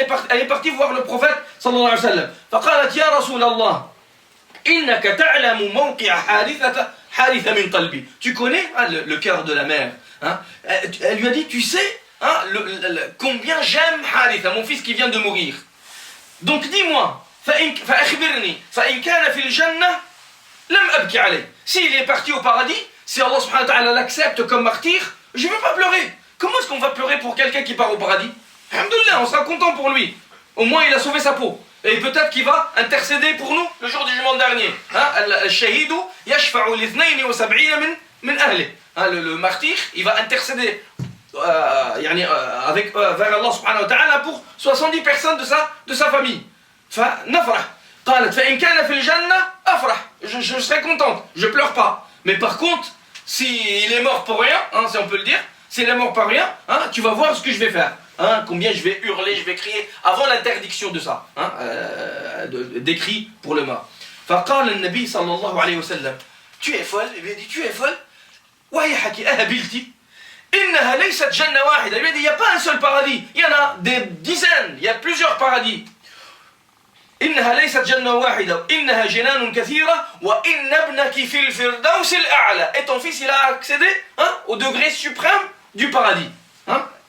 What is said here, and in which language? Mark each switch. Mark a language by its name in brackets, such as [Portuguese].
[French] Elle est partie voir le prophète [Arabic] sallallahu alayhi wa sallam. فقالت يا رسول الله إنك تعلم موقع حارثة Haritha min qalbi. [French] Tu connais le cœur de la mère, hein? Elle lui a dit, tu sais, hein, combien j'aime Haritha, mon fils qui vient de mourir. Donc dis-moi, [Arabic] فإن كان في الجنة لم أبكي عليه. [French] S'il est parti au paradis, si Allah subhanahu wa ta'ala l'accepte comme martyr, je ne vais pas pleurer. Comment est-ce qu'on va pleurer pour quelqu'un qui part au paradis? Alhamdoulilah, on sera content pour lui. Au moins il a sauvé sa peau. Et peut-être qu'il va intercéder pour nous le jour du jugement dernier. [Arabic] Al-shahidu yashfa'u l'ithnaini wa sab'ina min ahli. [French] Le martyr, il va intercéder vers Allah subhanahu wa ta'ala pour 70 personnes de sa famille. [Arabic] فنفرح قالت فإن كان في الجنة أفرح. [French] Je serai contente, je pleure pas. Mais par contre, s'il est mort pour rien, hein, si on peut le dire, s'il est mort pour rien, hein, tu vas voir ce que je vais faire. Hein, combien je vais hurler, je vais crier avant l'interdiction de ça, hein, des cris pour le mort. [Arabic] فقال النبي صلى الله عليه وسلم, [French] tu es folle. Il lui a dit, tu es folle. [Arabic] ويحك أهبلتي إنها ليست جنة واحدة. [French] Il lui a dit, il n'y a pas un seul paradis, il y en a des dizaines, il y a plusieurs paradis. [Arabic] إنها ليست جنة واحدة إنها جنان كثيرة وإن ابنك في الفردوس الأعلى. [French] Et ton fils il a accédé, hein, au degré suprême du paradis, hein.